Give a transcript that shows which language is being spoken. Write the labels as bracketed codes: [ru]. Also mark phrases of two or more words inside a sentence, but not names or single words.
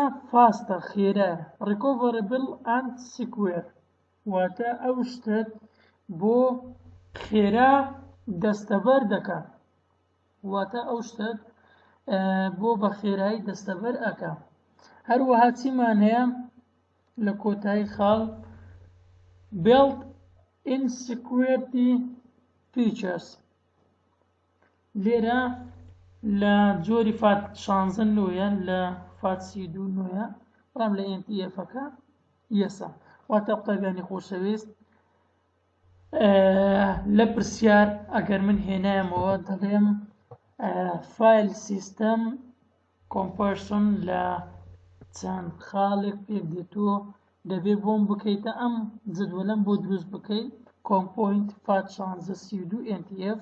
[en] فاستە، خێرە، recoverable and secure. [ckb] واتە ئەو شتت بۆ خێرا دەستەبەر دەکات، واتە ئەو شتت بۆ بە خێرایی دەستەبەر ئەکا. هەروەها چیمان هەیە لە کۆتایی خاڵ؟ [en] built in security features. [ckb] لێرە لە جۆری فات 16 نوۆیە، لە فات 32 نوۆیە، بەڵام لە NTF-ەکە یەسە. واتە قوتابیانی خۆشەویست، لە پرسیار ئەگەر من هێنایەمەوە دەڵێم [en] file system comparison [ckb] لە چەند خاڵێک پێک دێتەوە، دەبێ بۆم بکەیتە ئەم جدوەلەم بۆ دروست بکەیت کۆمپۆینت فات 16 32 NTF.